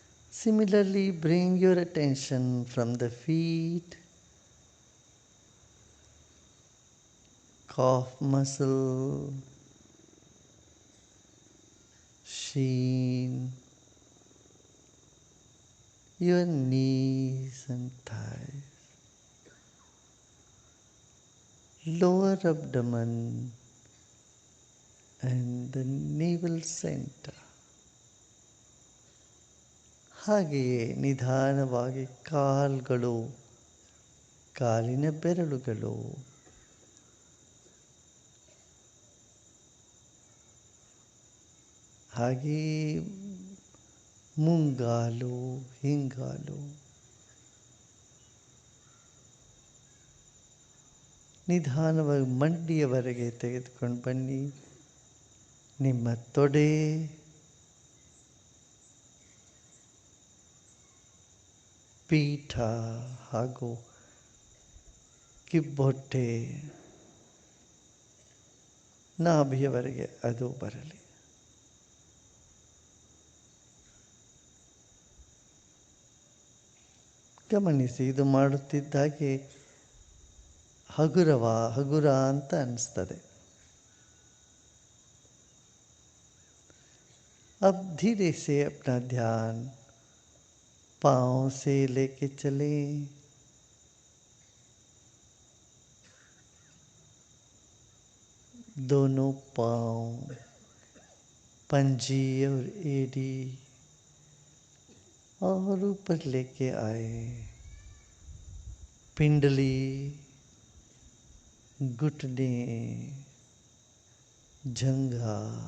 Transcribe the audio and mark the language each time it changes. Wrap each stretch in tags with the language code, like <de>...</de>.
<en>Similarly, bring your attention from the feet, calf muscle, shin, your knees and thighs, lower abdomen and the navel center.</en> <kn>ಹಾಗೆಯೇ ನಿಧಾನವಾಗಿ ಕಾಲುಗಳು, ಕಾಲಿನ ಬೆರಳುಗಳು, ಹಾಗೆಯೇ ಮುಂಗಾಲು, ಹಿಂಗಾಲು, ನಿಧಾನವಾಗಿ ಮಂಡಿಯವರೆಗೆ ತೆಗೆದುಕೊಂಡು ಬನ್ನಿ. ನಿಮ್ಮ ತೊಡೆ, ಪೀಠ ಹಾಗೂ ಕಿಬ್ಬೊಟ್ಟೆ, ನಾಭಿಯವರೆಗೆ ಅದು ಬರಲಿ. ಗಮನಿಸಿ, ಇದು ಮಾಡುತ್ತಿದ್ದಾಗೆ ಹಗುರ ಅಂತ ಅನಿಸ್ತದೆ.</kn> <hi>अब धीरे से अपना ध्यान पाँव से लेके चले, दोनों पाँव, पंजी और एड़ी, और ऊपर लेके आए, पिंडली, घुटने, जंघा,</hi>